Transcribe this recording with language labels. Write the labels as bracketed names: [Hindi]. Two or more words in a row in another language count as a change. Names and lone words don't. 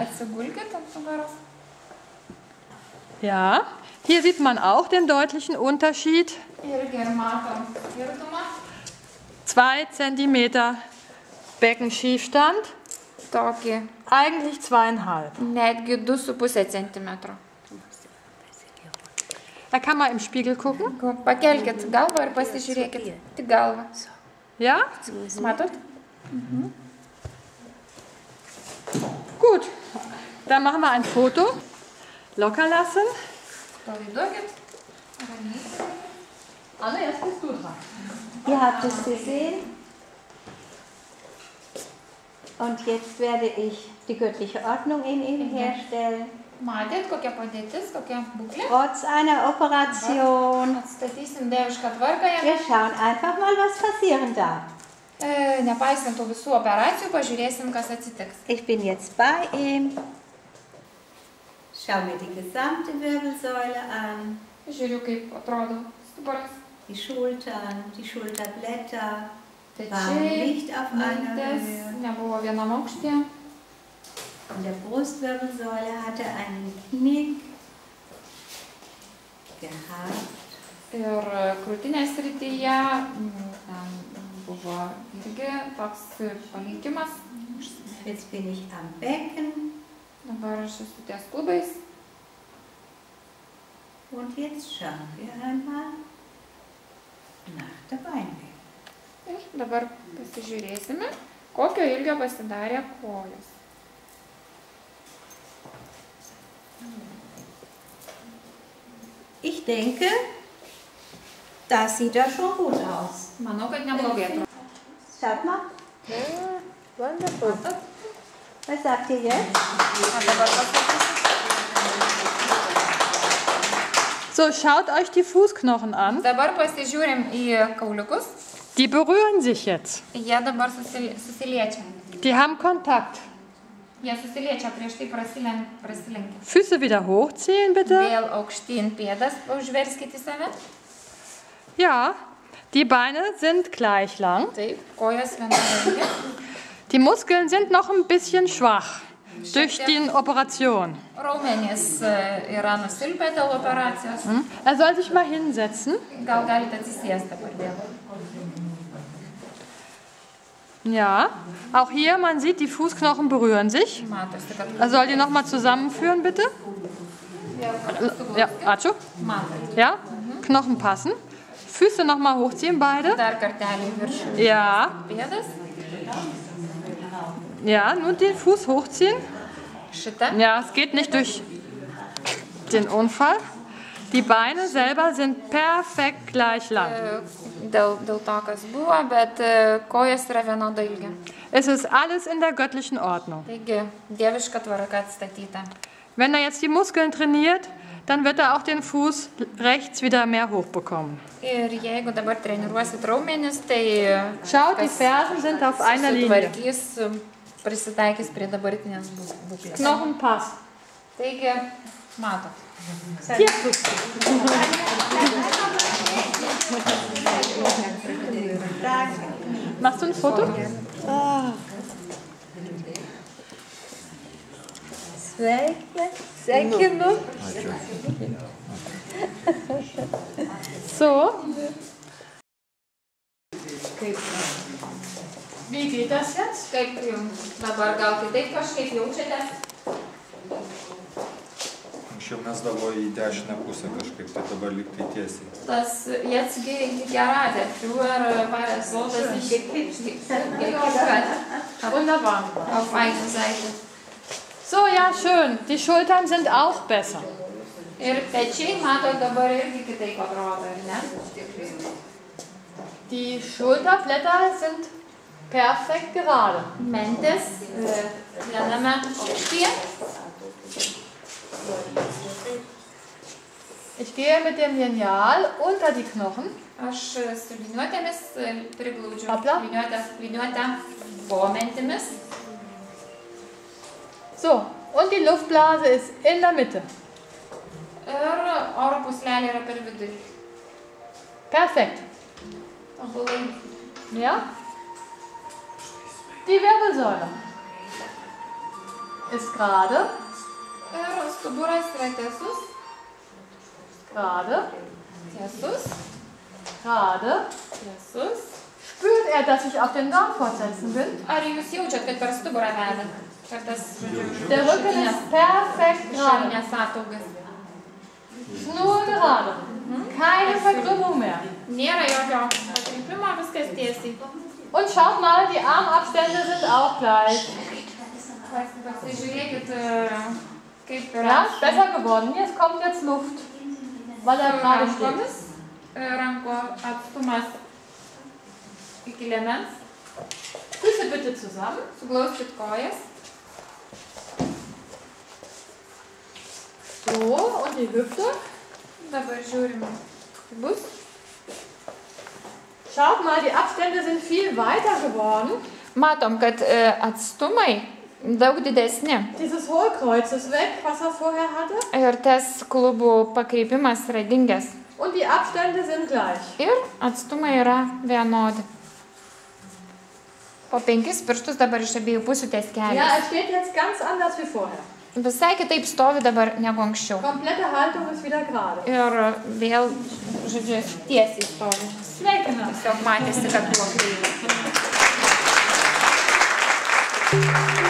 [Lithuanian] Atsigulkit ant nugaros. [German] Ja, hier sieht man auch den deutlichen Unterschied. [Lithuanian] Irgi ir matom skirtumą. [German] 2 Zentimeter Beckenschiefstand, [Lithuanian] Tokį [German] eigentlich 2,5. [Lithuanian] netgi 2,5 centimetro. [German] Da kann man im Spiegel gucken. [Lithuanian] Pakelkit galvą ir pasižiūrėkit. Tik galvą. [German] Ja, [Lithuanian] Matot? [German] gut. Dann machen wir ein Foto. Locker lassen. Palaiduokit. Ramiai. Anne, jetzt bist du dran. Ihr habt es gesehen. Und jetzt werde ich die göttliche Ordnung in Ihnen herstellen. [Lithuanian] Matėt, kokia padėtis, kokia būklė. [German] Trotz einer Operation. [Lithuanian] Atstatysim dievišką tvarką jam. [German] Wir schauen einfach mal, was passieren darf. [Lithuanian] Nepaisant tų visų operacijų, pažiūrėsim, kas atsitiks. [German] Ich bin jetzt bei ihm. Schau mir die gesamte Wirbelsäule an. [Lithuanian] Žiūriu, kaip atrodo stuburas. [German] Die Schultern, die Schulterblätter. Waren [Lithuanian] Pečiai, [German] nicht auf einer [Lithuanian] mentės, [German] Höhe. [Lithuanian] nebuvo vienam aukštyje. [German] In der Brustwirbelsäule hatte einen Knick gehabt. [Lithuanian] Ir krūtinės srityje ten buvo irgi toks palikimas. [German] Jetzt bin ich am Becken [Lithuanian] Dabar aš esu ties klubais. [German] und jetzt schauen wir einmal nach der Beinweh. [Lithuanian] Ir dabar pasižiūrėsime, kokio ilgio pasidarė kojos. [German] Ich denke, das sieht ja schon gut aus. [Lithuanian] Manau, kad neblogai atrodo. [German] Schaut mal, Wonderful. was sagt ihr jetzt? [Lithuanian] O dabar pasakysiu. [German] So, schaut euch die Fußknochen an. [Lithuanian] Dabar pasižiūrim į kauliukus. [German] Die berühren sich jetzt. [Lithuanian] Jie dabar susiliečia. [German] Die haben Kontakt. [Lithuanian] Jie susiliečia, prieš tai prasilenkia. [German] Füße wieder hochziehen, bitte. [Lithuanian] Vėl aukštyn pėdas, užverskite į save. [German] Ja, die Beine sind gleich lang. [Lithuanian] Taip, kojos vienodai. [German] Die Muskeln sind noch ein bisschen schwach durch die Operation. [Lithuanian] Raumenys yra nusilpę dėl operacijos. [German] Er soll sich mal hinsetzen. [Lithuanian] Gal galite atsisėsti dabar vėl. [German] Ja, auch hier, man sieht, die Fußknochen berühren sich. [Lithuanian] Matosi, kad [German] Er soll die nochmal zusammenführen, bitte. Ja, Atschu. [Lithuanian] matot. [German] Ja, Knochen passen. Füße nochmal hochziehen, beide. [Lithuanian] Dar kartelį viršų [German] Ja, [Lithuanian] pėdas. [German] ja, nur den Fuß hochziehen. [Lithuanian] Šitą. [German] Ja, es geht nicht durch den Unfall. Die Beine selber sind perfekt gleich lang. [Lithuanian] Dėl to, kas buvo, bet kojos yra vienodo ilgio. [German] Es ist alles in der göttlichen Ordnung. [Lithuanian] Taigi, dieviška tvarka atstatyta. [German] Wenn er jetzt die Muskeln trainiert, dann wird er auch den Fuß rechts wieder mehr hochbekommen. [Lithuanian] Ir jeigu dabar treniruosit raumenis, tai [German] Schaut, die Fersen sind auf einer Linie. [Lithuanian] sutvarkys, prisitaikys prie dabartinės būklės. [German] Knochen passt. [Lithuanian] Taigi, matot. [German] Tierfuß. Machst du ein Foto? [Lithuanian] Sveikinu. [German] So. Wie geht das jetzt? [Lithuanian] Kaip jums dabar gal kitaip kažkaip jaučiatės? Anksčiau mesdavo į dešinę pusę kažkaip, tai dabar lyg tai tiesiai. [German] Das jetzt gerade. Früher war es so, dass ich gekippt Wunderbar. auf eine Seite. So, ja, schön. Die Schultern sind auch besser. [Lithuanian] Ir pečiai, matot, dabar irgi kitaip atrodo, ar ne? [German] Die Schulterblätter sind perfekt gerade. [Lithuanian] Mentės viename aukštyje. [German] Ich gehe mit dem Lineal unter die Knochen. [Lithuanian] Aš su liniuotėmis priglaudžiu [German] Hopla. [Lithuanian] liniuotę po mentimis. [German] So, und die Luftblase ist in der Mitte. [Lithuanian] Ir oro puslelė yra per vidurį. [German] Perfekt. [Lithuanian] Tobulai. [German] Ja? Die Wirbelsäule ist gerade, [Lithuanian] Ir stuburas yra tiesus. [German] gerade, [Lithuanian] Tiesus. [German] gerade. [Lithuanian] Tiesus. [German] Spürt er, dass ich auf den Darmfortsätzen bin? [Lithuanian] Ar jūs jaučiat, kad per stuburą veda? Per tas, [German] Der Rücken ist perfekt gerade. [Lithuanian] šoninės ataugas. [German] Nur gerade. Keine Verkrümmung mehr. [Lithuanian] Nėra jokio pakrypimo, viskas tiesiai. [German] Und schaut mal, die Armabstände sind auch gleich. [Lithuanian] Pasižiūrėkit, kaip yra. [German] Ja, ist besser geworden. Hier kommt jetzt Luft, weil er gerade steht. [Lithuanian] Rankomis. Ranko atstumas iki liemens. [German] Füße bitte zusammen. [Lithuanian] Suglauskit kojas. [German] So, und die Hüfte. [Lithuanian] Dabar žiūrim. Bus. [German] Schaut mal, die Abstände sind viel weiter geworden. [Lithuanian] Matom, kad atstumai daug didesni. [German] Dieses Hohlkreuz ist weg, was er vorher hatte. [Lithuanian] Ir tas klubų pakreipimas yra dingęs. [German] Und die Abstände sind gleich. [Lithuanian] Ir atstumai yra vienodi. Po 5 pirštus dabar iš abiejų pusių ties [German] Ja, [Lithuanian] kelias. [German] er steht jetzt ganz anders wie vorher. [Lithuanian] Visai kitaip stovi dabar negu anksčiau. [German] Komplette Haltung ist wieder gerade. [Lithuanian] Ir vėl, žodžiu, tiesiai stovi. Sveikina. Tiesiog matėsi, kad buvo kreivai.